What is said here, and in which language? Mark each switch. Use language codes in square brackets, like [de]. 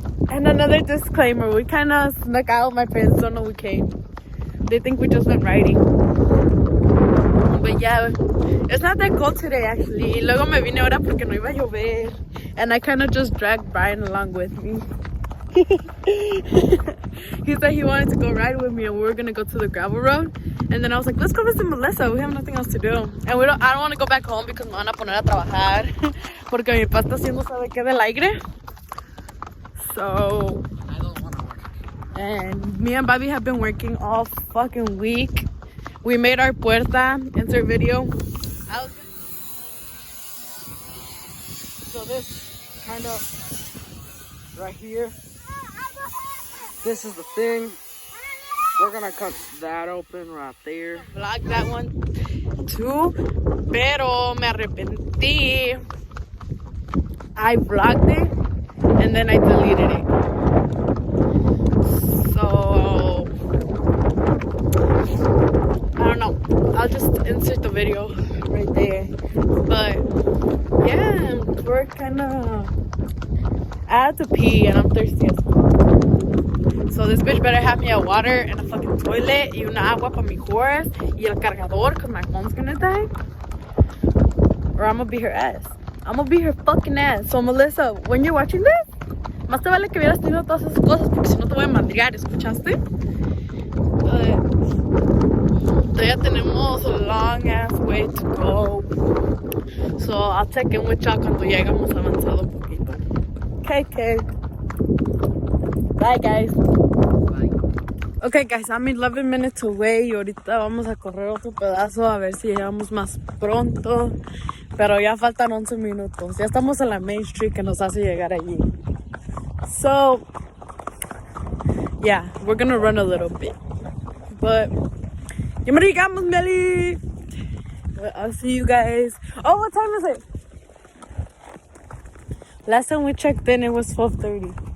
[en] And another disclaimer, we kind of snuck out. My parents don't know we came. They think we just went riding. But yeah, it's not that cold today actually. [es] Y luego me vine ahora porque no iba a llover. [en] And I kind of just dragged Brian along with me. He said he wanted to go ride with me and we were going to go to the gravel road. And then I was like, let's go visit Melissa. We have nothing else to do. And I don't want to go back home because [es] me van a poner a trabajar. Porque mi papá está haciendo sabe qué del aire. [en] So, I don't want to work. And me and Bobby have been working all fucking week. We made our puerta, insert video. So this kind of right here. This is the thing. We're gonna cut that open right there. Vlog that one too, [es] pero me arrepentí. [en] I vlogged it and then I deleted it. So I don't know. I'll just insert the video right there. But yeah, we're kind of. I had to pee and I'm thirsty as fuck. So this bitch better have me a water and a fucking toilet [es] y una agua para mi [en] horse [es] y el cargador [en] because my phone's gonna die. Or I'm gonna be her ass. I'm gonna be her fucking ass. [es] So Melissa, [en] when you're watching this, [es] más te vale que hubieras tenido todas esas cosas porque si no te voy a madrear, ¿escuchaste? Todavía tenemos [en] a long ass way to go. So I'll check in with y'all [es] cuando lleguemos avanzado un poquito. [en] Okay. Bye guys. Bye. Okay guys, I'm 11 minutes away [es] y ahorita vamos a correr otro pedazo a ver si llegamos más pronto. Pero ya faltan 11 minutos. Ya estamos en la Main Street que nos hace llegar allí. [en] So, yeah, we're gonna run a little bit. But, [es] ya me llegamos, [en] Meli. I'll see you guys. Oh, what time is it? Last time we checked in, it was 12:30.